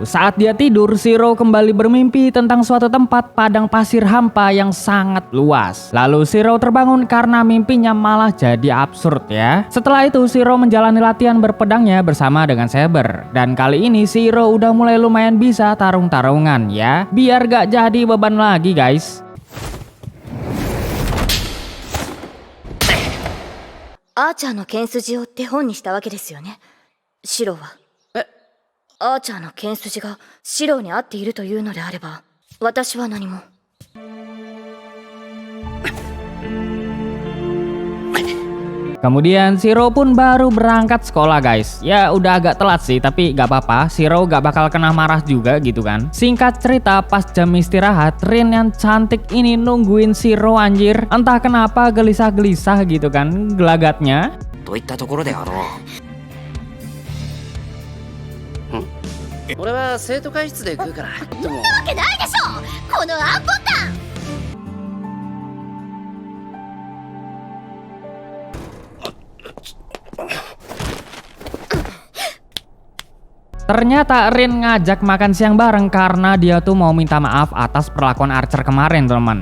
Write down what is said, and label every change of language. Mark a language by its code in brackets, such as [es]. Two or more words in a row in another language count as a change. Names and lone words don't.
[id] Saat dia tidur, Shiro kembali bermimpi tentang suatu tempat padang pasir hampa yang sangat luas. Lalu Shiro terbangun karena mimpinya malah jadi absurd ya. Setelah itu Shiro menjalani latihan berpedangnya bersama dengan Saber. Dan kali ini Shiro udah mulai lumayan bisa tarung-tarungan ya. Biar gak jadi beban lagi guys. [ja] Archer の剣筋を手本にしたわけですよね、シロは。アーチャーの剣筋がシロに合っているというのであれば、私は何も。 [id] Kemudian Shiro pun baru berangkat sekolah guys. Ya udah agak telat sih, tapi gak apa-apa, Shiro gak bakal kena marah juga gitu kan. Singkat cerita, pas jam istirahat, Rin yang cantik ini nungguin Shiro anjir. Entah kenapa gelisah-gelisah gitu kan gelagatnya. [ja] といったところであろう。俺は生徒会室で食うから。そんなわけないでしょ、このアンボタン。 [id] Ternyata Rin ngajak makan siang bareng karena dia tuh mau minta maaf atas perlakuan Archer kemarin teman.